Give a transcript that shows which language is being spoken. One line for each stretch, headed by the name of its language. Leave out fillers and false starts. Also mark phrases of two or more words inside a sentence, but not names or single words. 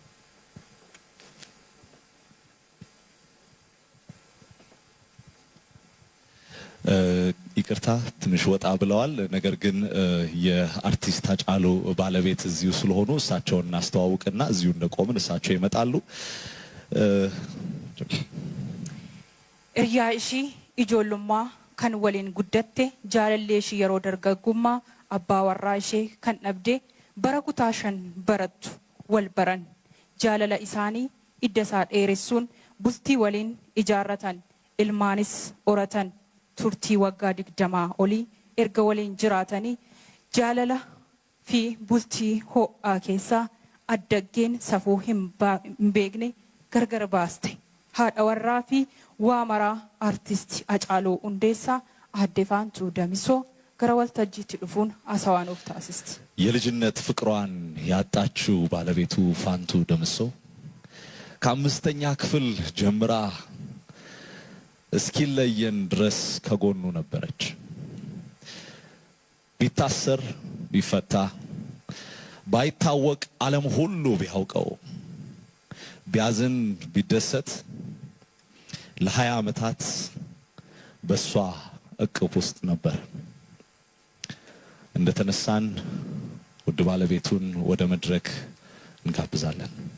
Amharic: ይቅርታ ትንሽ ወጣ ብለዋል ነገር ግን የአርቲስት ሀጫሉ ባለቤት እዚሁ ስለሆኑ እሳቸውን እናስተዋውቅና እዚሁ እንደቆምን እሳቸው ይመጣሉ
Oromo: እርያሺ ኢጆሉማ kan waliin guddatte jaalallee ishee yeroo dargaggummaa abbaa warraa ishee kan dhabde bara kutaa 5 barattu wal baran jaalala isaanii idda isaa dheeressuun bultii waliin ijaarratan ilmaanis horatan turtii waggaa 20 olii erga waliin jiraatanii jaalala fi bultii ho'aa keessaa addaggeen safuu hin beekne gargar baaste haadha warraa fi waamaraa artisti Hacaaluu Hundeessaa adde Faantuu Damisoo gara waltajjiitti dhufuun asawaanuuf taasisti
Amharic: የልጅነት ፍቅሯን ያጣችው ባለቤቱ ፋንቱ ደምሶ ከአምስተኛ ክፍል ጀምራ እስኪለየን ድረስ ከጎኑ ነበረች ቢታሰር ቢፈታ ባይታወቅ ዓለም ሁሉ ቢያውቀው ቢያዝን ቢደሰት ለ20 ዓመታት በሷ እቅፍ ውስጥ ነበር እንደተነሳን ውድ ባለቤቱን ወደ መድረክ እንጋብዛለን